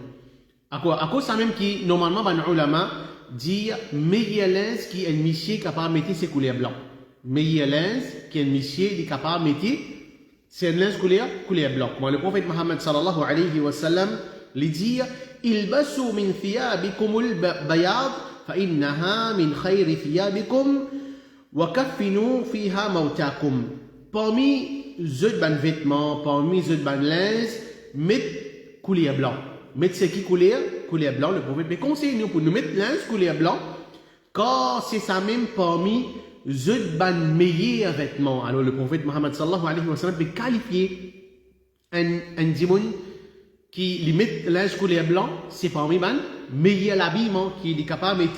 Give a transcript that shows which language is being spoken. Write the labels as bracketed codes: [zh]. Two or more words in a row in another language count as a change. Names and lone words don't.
[fr] À cause ça même qui, normalement, les ulama dit meilleur linge qui est un monsieur capable de mettre ses couleurs blancs. Meilleur linge qui est un monsieur qui est capable de mettre ses linge couleur blanc. Comme le prophète Muhammad [ar] صلى الله عليه وسلم [fr] lui dit [ar] البسوا من ثيابكم البياض فإنها من خير ثيابكم وَكَفِّنُوا فِيهَا مَوْتَاكُمْ. [fr] Parmi les vêtements, parmi les linges, mettez couleur blanc. Mettez ce qui couleur blanc, le prophète. Mais conseillez-nous pour nous mettre linge couleur blanc, car c'est ça même parmi les meilleurs vêtements. Alors le prophète Mohammed [ar] صلى الله عليه وسلم [fr] peut qualifier un dimoun qui lui met linge couleur blanc, c'est parmi les meilleurs habillements qu'il est capable de mettre.